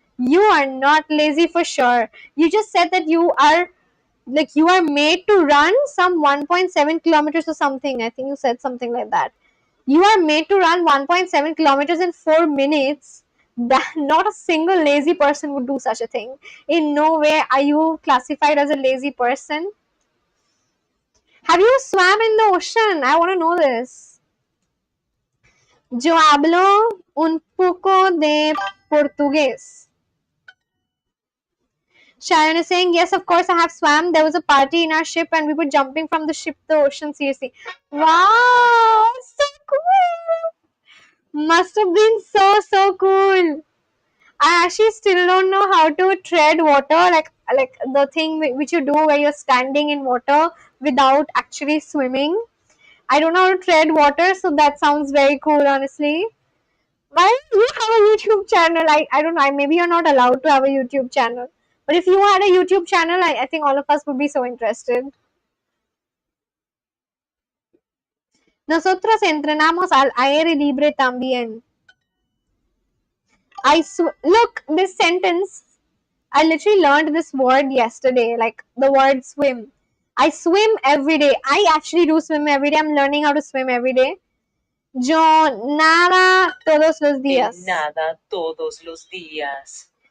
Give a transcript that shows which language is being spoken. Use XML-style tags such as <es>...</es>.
<en>You are not lazy for sure. You just said that you are made to run some 1.7 kilometers or something. I think you said something like that. You are made to run 1.7 kilometers in 4 minutes. That not a single lazy person would do such a thing. In no way are you classified as a lazy person. Have you swam in the ocean? I want to know this.</en> <es>Yo hablo un poco de portugués.</es> <en>Sharon is saying, yes, of course, I have swam. There was a party in our ship and we were jumping from the ship to the ocean. Seriously. Wow, so cool. Must have been so cool. I actually still don't know how to tread water, like the thing which you do where you're standing in water without actually swimming. I don't know how to tread water, so that sounds very cool, honestly. Why do you have a YouTube channel? I don't know. Maybe you're not allowed to have a YouTube channel. But if you had a YouTube channel, I think all of us would be so interested.</en> <es>Nosotros entrenamos al aire libre también.</es> <en>Look, this sentence, I literally learned this word yesterday, like the word swim. I swim every day. I actually do swim every day. I'm learning how to swim every day.</en> <es>Yo nada todos los días. Nada todos los días.</es>